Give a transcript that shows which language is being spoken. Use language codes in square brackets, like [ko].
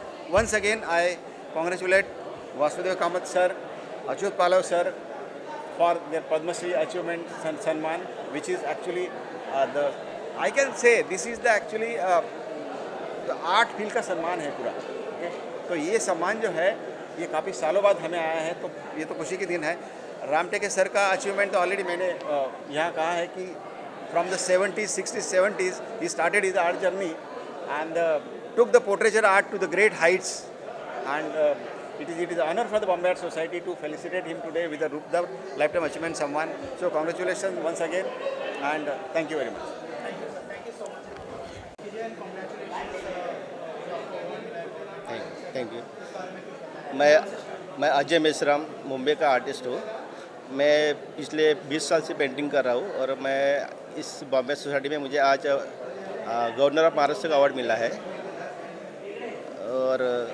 [en] Once again I congratulate Vasudev Kamath sir, Achyut Palav sir for their Padma Shri achievement Sanman, which is actually I can say this is the actually the art field [hi] का सम्मान है पूरा. [en] Okay? [hi] तो ये सम्मान जो है ये काफ़ी सालों बाद हमें आया है, तो ये तो खुशी के दिन है. रामटेके सर का अचीवमेंट तो ऑलरेडी मैंने यहाँ कहा है कि [en] From the 70s, 60s, 70s he started his art journey and took the portraiture art to the great heights, and it is an honor for the Bombay Art Society to felicitate him today with the Rupdev Lifetime Achievement Samman. So congratulations once again, and thank you very much. Thank you so much. Vijay, and congratulations. Thank you. [hi] मैं अजय मेश्राम मुंबई का artist हूँ. मैं पिछले 20 साल से painting कर रहा हूँ, और मैं इस बॉम्बे सोसाइटी में मुझे आज गवर्नर ऑफ महाराष्ट्र का अवार्ड मिला है. और